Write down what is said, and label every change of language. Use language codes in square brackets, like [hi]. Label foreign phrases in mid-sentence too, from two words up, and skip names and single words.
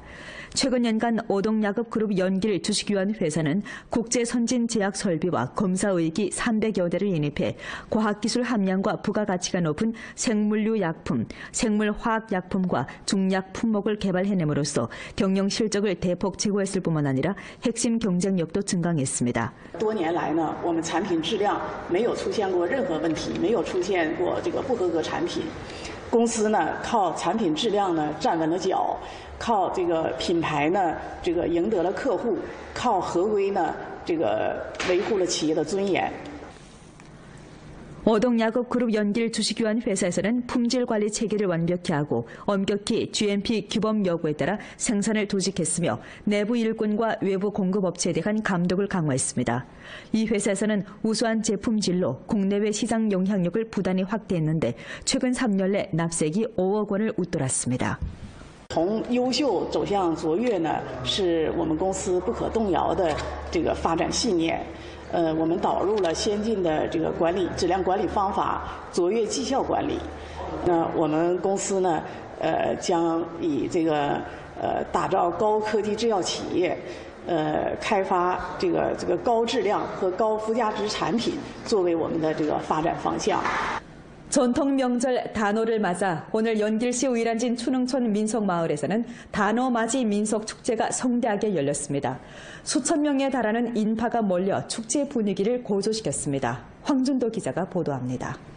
[ko] 최근 연간 오동야급 그룹 연길 주식위원 회사는 국제 선진 제약 설비와 검사 의기 300여 대를 인입해 과학기술 함량과 부가가치가 높은 생물류 약품, 생물화학 약품과 중약 품목을 개발해냄으로써 경영 경영 실적을 대폭 제고했을 뿐만 아니라 핵심 경쟁력도 증강했습니다. [zh] 多年来呢，我们产品质量没有出现过任何问题，没有出现过这个不合格产品。公司呢靠产品质量呢站稳了脚，靠这个品牌呢这个赢得了客户，靠合规呢这个维护了企业的尊严。 [ko] 어동야곱그룹 연길 주식유한 회사에서는 품질 관리 체계를 완벽히 하고 엄격히 GMP 규범 여부에 따라 생산을 조직했으며 내부 일꾼과 외부 공급업체에 대한 감독을 강화했습니다. 이 회사에서는 우수한 제품질로 국내외 시장 영향력을 부단히 확대했는데 최근 3년 내 납세액이 5억 원을 웃돌았습니다. [zh] 从优秀走向卓越呢，是我们公司不可动摇的这个发展信念。我们导入了先进的这个质量管理方法，卓越绩效管理。那我们公司呢，将以这个打造高科技制药企业，开发这个高质量和高附加值产品作为我们的这个发展方向。 [ko] 전통 명절 단오를 맞아 오늘 연길시 의란진 춘흥촌 민속마을에서는 단오맞이 민속축제가 성대하게 열렸습니다. 수천 명에 달하는 인파가 몰려 축제 분위기를 고조시켰습니다. 황준도 기자가 보도합니다.